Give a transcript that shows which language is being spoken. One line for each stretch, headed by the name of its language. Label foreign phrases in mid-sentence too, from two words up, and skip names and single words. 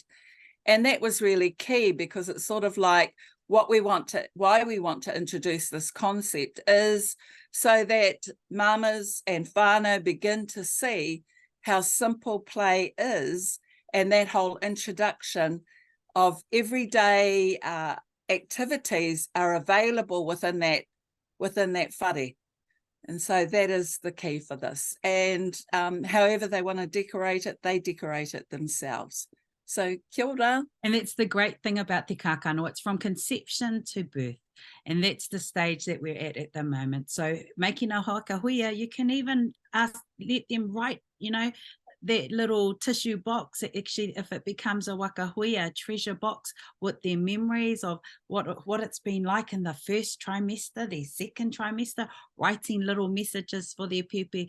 English: And that was really key, because it's sort of like why we want to introduce this concept is so that mamas and whānau begin to see how simple play is, and that whole introduction of everyday activities are available within that whare. And so that is the key for this. And however they want to decorate it, they decorate it themselves.
Māori: So kia ora.
English: And that's the great thing about Te Kākano. It's from conception to birth. And that's the stage that we're at the moment. So making a whakahuia, you can even let them write, you know, that little tissue box. Actually, if it becomes a wakahuia treasure box with their memories of what it's been like in the first trimester, their second trimester, writing little messages for their Pepe.